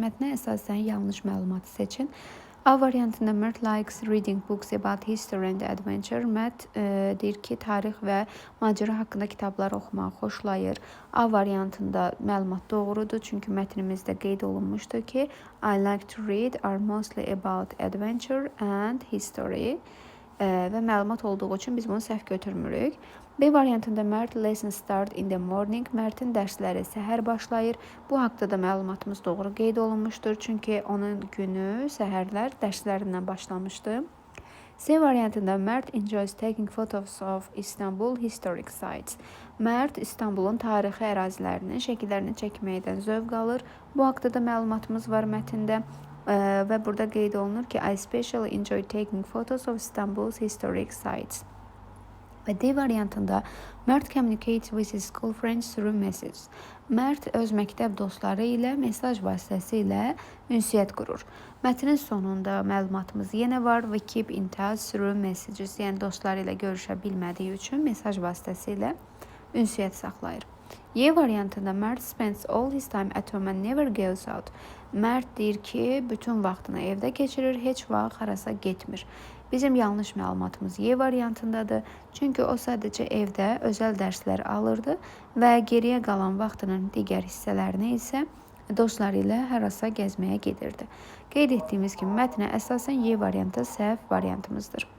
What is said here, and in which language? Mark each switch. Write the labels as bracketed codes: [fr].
[az] Mətnə əsasən yanlış məlumatı seçin. A variantında [en] Mert likes reading books about history and adventure. [az] Mert deyir ki, tarix və macəra haqqında kitablar oxumağı xoşlayır. A variantında məlumat doğrudur, çünki mətnimizdə qeyd olunmuşdur ki, [en] I like to read are mostly about adventure and history. [az] Və məlumat olduğu üçün biz bunu səhv götürmürük. B variantında [en] Mert lessons start in the morning. [az] Mert'in dərsləri səhər başlayır. Bu haqda da məlumatımız doğru qeyd olunmuşdur. Çünki onun günü səhərlər dərslərindən başlamışdı. C variantında [en] Mert enjoys taking photos of Istanbul historic sites. [az] Mert İstanbulun tarixi ərazilərinin şəkillərini çəkməkdən zövq alır. Bu haqda da məlumatımız var mətndə. Və burada qeyd olunur ki, [en] I especially enjoy taking photos of Istanbul's historic sites. [az] Və D variantında [en] Mert communicates with his school friends through messages. [az] Mert öz məktəb dostları ilə mesaj vasitəsilə ünsiyyət qurur. Mətnin sonunda məlumatımız yenə var və [en] keep in touch through messages. [az] Yəni dostları ilə görüşə bilmədiyi üçün mesaj vasitəsilə ünsiyyət saxlayır. Y variantında [en] Mert spends all his time at home and never goes out. [az] Mert deyir ki, bütün vaxtını evdə keçirir, heç vaxt harasa getmir. Bizim yanlış məlumatımız Y variantındadır. Çünki o sadəcə evdə özəl dərslər alırdı və geriyə qalan vaxtının digər hissələrini isə dostları ilə harasa gəzməyə gedirdi. Qeyd etdiyimiz kimi mətnə əsasən Y variantı səhv variantımızdır.